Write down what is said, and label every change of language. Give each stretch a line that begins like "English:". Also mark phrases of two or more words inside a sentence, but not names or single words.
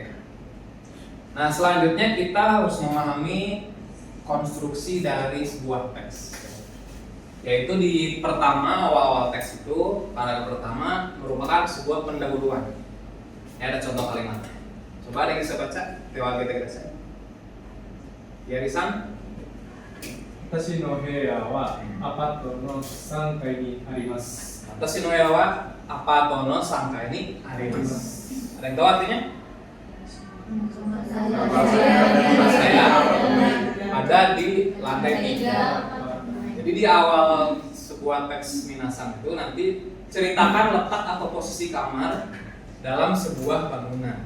Indonesian: Nah, selanjutnya kita harus memahami konstruksi dari sebuah teks. Yaitu di pertama, awal-awal teks itu, paragraf pertama merupakan sebuah pendahuluan. Ini ada contoh kalimatnya. Coba ada yang bisa baca? Tewa kita. Yarisan?
Japanese: 私の部屋はアパートの3階にあります。私のやはアパートの3階にあります.
Indonesian: Ada yang tahu artinya? Saya ada di lantai 3. Jadi di awal sebuah teks minasang itu nanti ceritakan letak atau posisi kamar dalam sebuah bangunan.